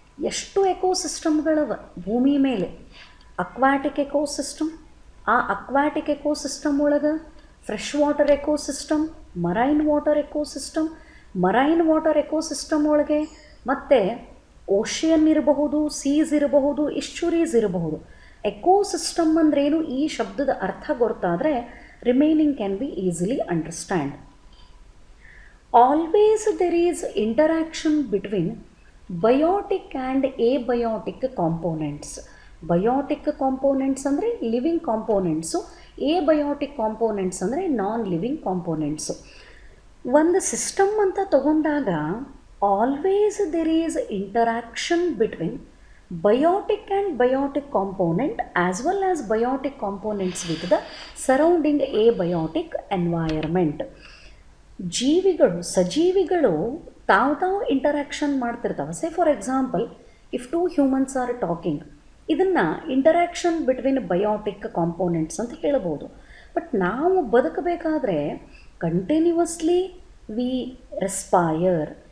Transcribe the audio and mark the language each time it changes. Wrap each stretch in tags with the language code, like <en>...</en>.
<kn>ಎಷ್ಟು ಎಕೋಸಿಸ್ಟಮ್ಗಳವ ಭೂಮಿ ಮೇಲೆ? ಅಕ್ವಾಟಿಕ್ ಎಕೋಸಿಸ್ಟಮ್, ಆ ಅಕ್ವಾಟಿಕ್ ಎಕೋಸಿಸ್ಟಮ್ ಒಳಗೆ fresh water ecosystem, marine water ecosystem, marine water ecosystem ಒಳಗೆ ಮತ್ತು ಓಷಿಯನ್ ಇರಬಹುದು, ಸೀಸ್ ಇರಬಹುದು, ಇಶ್ಚುರೀಸ್ ಇರಬಹುದು. ಎಕೋಸಿಸ್ಟಮ್ ಅಂದ್ರೇನು? ಈ ಶಬ್ದದ ಅರ್ಥ ಗೊತ್ತಾದರೆ</kn> <en>Remaining can be easily understand. Always there is interaction between biotic and abiotic components.</en> <kn>Biotic components ಅಂದರೆ ಲಿವಿಂಗ್ ಕಾಂಪೋನೆಂಟ್ಸು, abiotic components ಅಂದರೆ ನಾನ್ ಲಿವಿಂಗ್ ಕಾಂಪೋನೆಂಟ್ಸು. ಒಂದು ಸಿಸ್ಟಮ್ ಅಂತ ತಗೊಂಡಾಗ</kn> <en>Always there is interaction between biotic and biotic component as well as biotic components with the surrounding abiotic environment.</en> <kn>ಜೀವಿಗಳು, ಸಜೀವಿಗಳು ತಾವು interaction ಮಾಡ್ತಿರ್ತಾವೆ.</kn> <en>say for example, if two humans are talking,</en> <kn>ಇದನ್ನು interaction between biotic components ಅಂತ ಹೇಳ್ಬೋದು. But ನಾವು ಬದುಕಬೇಕಾದ್ರೆ</kn> <en>Continuously we respire.</en>